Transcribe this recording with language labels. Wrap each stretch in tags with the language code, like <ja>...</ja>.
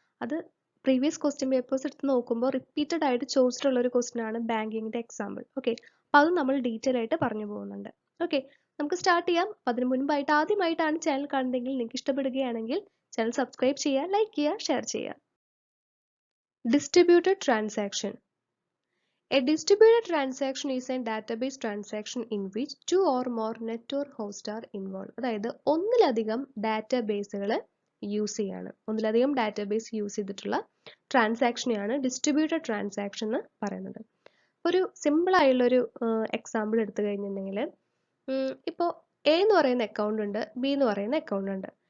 <ml>അത് previous question papers എടുത്ത് നോക്കുമ്പോൾ റിപ്പീറ്റഡ് ആയിട്ട് ചോദിച്ചിട്ടുള്ള ഒരു ക്വസ്റ്റ്യൻ ആണ് ബാങ്കിങ്ങിന്റെ എക്സാമ്പിൾ. ഓക്കെ, അപ്പോൾ അത് നമ്മൾ ഡീറ്റെയിൽ ആയിട്ട് പറഞ്ഞു പോകുന്നുണ്ട്. ഓക്കെ, നമുക്ക് സ്റ്റാർട്ട് ചെയ്യാം. അതിന് മുൻപായിട്ട് ആദ്യമായിട്ടാണ് ചാനൽ കാണുന്നതെങ്കിൽ നിങ്ങൾക്ക് ഇഷ്ടപ്പെടുകയാണെങ്കിൽ ചാനൽ സബ്സ്ക്രൈബ് ചെയ്യുക, ലൈക്ക് ചെയ്യുക, ഷെയർ ചെയ്യുക.</ml> <en>Distributed transaction. A distributed transaction is a database transaction in which two or more network hosts are involved.</en> <ml>അതായത് ഒന്നിലധികം ഡാറ്റാബേസുകൾ യൂസ് ചെയ്യാണ്. ഒന്നിലധികം ഡാറ്റാബേസ് യൂസ് ചെയ്തിട്ടുള്ള ട്രാൻസാക്ഷനെയാണ് ഡിസ്ട്രിബ്യൂട്ടഡ് ട്രാൻസാക്ഷൻ എന്ന് പറയുന്നത്. ഒരു സിമ്പിൾ ആയുള്ളൊരു എക്സാമ്പിൾ എടുത്തു കഴിഞ്ഞിട്ടുണ്ടെങ്കിൽ ഇപ്പോൾ എ എന്ന് പറയുന്ന അക്കൗണ്ട് ഉണ്ട്, ബി എന്ന് പറയുന്ന അക്കൗണ്ട് ഉണ്ട്.</ml>